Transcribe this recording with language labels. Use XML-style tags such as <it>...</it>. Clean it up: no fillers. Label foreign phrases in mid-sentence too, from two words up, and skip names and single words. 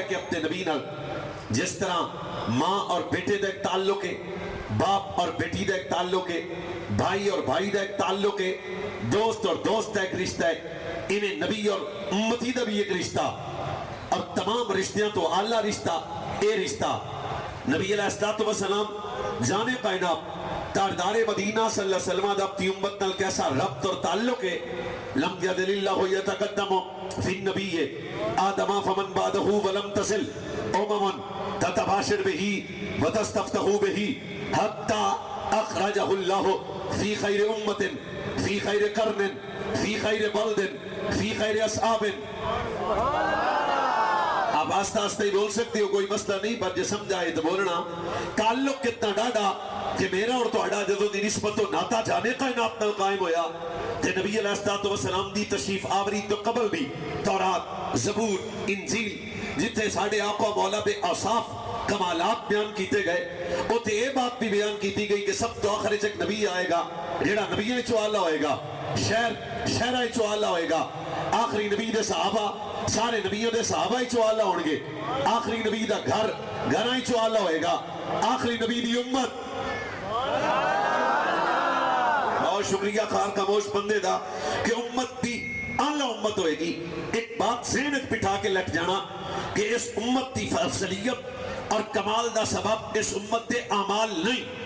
<pa>کہ اپنے نبی نال جس طرح ماں اور بیٹے دا ایک تعلق ہے، باپ اور بیٹی دا ایک تعلق ہے، بھائی اور بھائی دا ایک تعلق ہے، دوست اور دوست دا ایک رشتہ ہے، انہیں نبی اور امتی دا بھی ایک رشتہ، اور تمام رشتیاں تو اعلیٰ رشتہ اے رشتہ نبی علیہ السلام جانے کائنات تاجدار مدینہ صلی اللہ علیہ وسلم دا اپنی امت نال کیسا ربط اور تعلق ہے۔</pa> <ar>لم یزل اللہ یتقدم فی النبی آدم فمن بعدہ ولم تصل امم تتباشر بہی وتستفتح بہی حتی اخرجہ اللہ فی خیر امت فی خیر قرن فی خیر بلد فی خیر اصحاب۔</ar> <ur>آپ آستہ آستہ ہی بول سکتے ہو، کوئی مسئلہ نہیں، پر جو سمجھائے تو بولنا۔</ur> <pa>تعلق کتنا ڈاڈا کہ میرا اور تو اڈا جدو دی نسبت و ناتا جانے کائنات نال قائم ہویا تے نبی علیہ السلام دی تشریف آوری تو قبل بھی تورات، زبور، انجیل جتنے ساڑھے آقا مولا بے اوصاف کمالات بیان کیتے گئے، اوتے یہ بات بھی بیان کیتی گئی کہ سب تو آخر ایک نبی آئے گا جیڑا نبیوں چو آلہ ہوئے گا، شہرہ چو آلہ ہوئے گا، آخری نبی دے صحابہ سارے نبیوں دے صحابہ چو آلہ ہونگے، آخری نبی دا گھر گھرائیں چو آلہ ہوئے گا، آخری نبی دی امت۔ بہت شکریہ خان خاموش بندے دا کہ امت بھی اعلیٰ امت ہوئے گی۔ ایک بات ذہنت پٹھا کے لٹ جانا کہ اس امت دی افضلیت اور کمال دا سبب اس امت دے اعمال نہیں۔</pa>